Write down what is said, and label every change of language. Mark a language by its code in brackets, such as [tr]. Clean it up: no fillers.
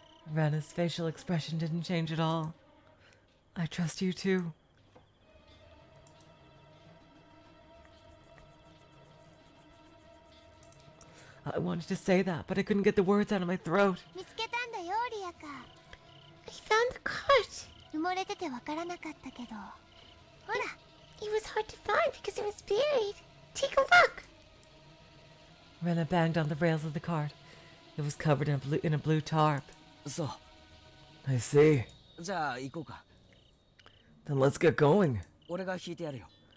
[en] Rena's facial expression didn't change at all. I trust you too. I wanted to say that, but I couldn't get the words out of my throat. [ja] 見つけたんだよ、リアカ。 [en] I found the cart. [ja] 埋もれててわからなかったけど。ほら。 [en] It was hard to find because it was buried. Take a look. Rena banged on the rails of the cart. It was covered in a blue tarp. [ja] そう。 [en] I see. [ja] じゃあ行こうか。 [en] Then let's get going. [ja] 俺が引いてやるよ。